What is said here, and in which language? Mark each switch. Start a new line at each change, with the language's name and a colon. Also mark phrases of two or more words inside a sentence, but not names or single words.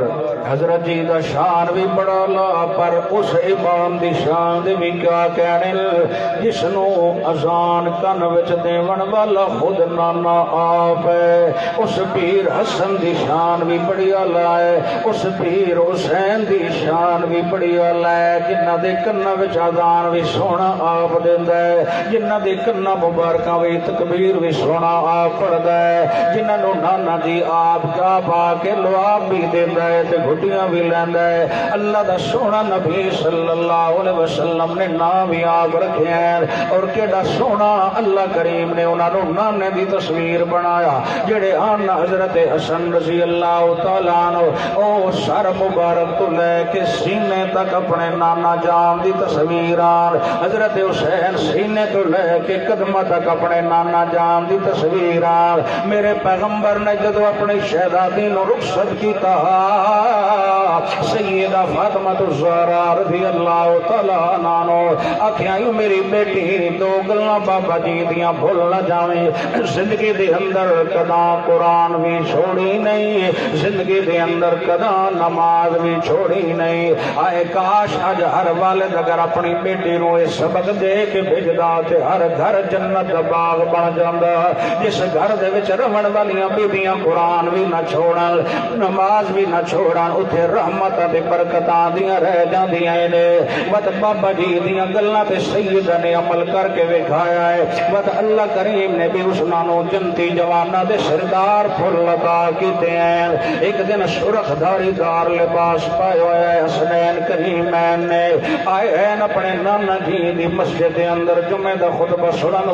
Punjabi: حضرت جی دا شان بھی بڑا لا پر اس امام دی شان دے بھی کیا کہنے جس نو اذان کن وچ دیون والا خود نانا آپ ہے، اس پیر حسن دی شان بھی بڑی اعلیٰ ہے، اس پیر حسین دی شان بھی بڑی اعلیٰ ہے، جنہ دے کناں وچ اذان بھی سونا آپ دیندا ہے، جنہ دے کناں مبارکاں وچ تکبیر بھی سونا آپ پڑھدا ہے، جنہاں نو نانا جی آپ کا پا کے آپ بھی دیندا ہے تے روٹیاں بھی لیندا ہے اللہ دا سونا نبی صلی
Arabic: اللہ علیہ وسلم
Punjabi: نے نام بھی آپ رکھے ہیں اور کیڑا سونا اللہ کریم نے انہاں نوں نانے دی تصویر بنایا جڑے آن حضرت حسن
Arabic: رضی اللہ تعالیٰ عنہ
Punjabi: او سر مبارک تو لے کے سینے تک اپنے نانا جان دی تصویر آن حضرت حسین سینے تو لے کے قدمہ تک اپنے نانا جان دی تصویر آن میرے پیغمبر نے جدو اپنی شہزادی نو رخصت کیتا سیدہ فاطمہ الزہرا
Arabic: رضی اللہ تعالیٰ عنہ
Punjabi: آکھیا میری بیٹی دو گلاں بابا جی دیاں بھول نہ جاویں زندگی دے اندر کدا قرآن بھی چھوڑی نہیں زندگی دے اندر کدا نماز بھی چھوڑی نہیں آئے کاش اج ہر والد اگر اپنی بیٹی نو یہ سبق دے کے بھیجدا تے ہر گھر جنت دا باغ بن جاندا جس گھر دے وچ رہن والیاں بیبیاں قرآن بھی نہ چھوڑن نماز بھی نہ چھوڑن اوتھے رحمت تے برکتاں دیاں رہ جاندیاں نے بس بابا جی دیاں گلاں تے سیدہ نے عمل کر کے وکھایا ہے بس اللہ کریم نے بھی اس نانو جنتی جوانا دے سردار پھول عطا کیتے ہیں ایک دن سرخ دھاری دار لباس پائے ہوئے حسنین کریمین نے آئے ہیں اپنے نانا جی دی مسجد دے اندر جمعہ دا خطبہ سنن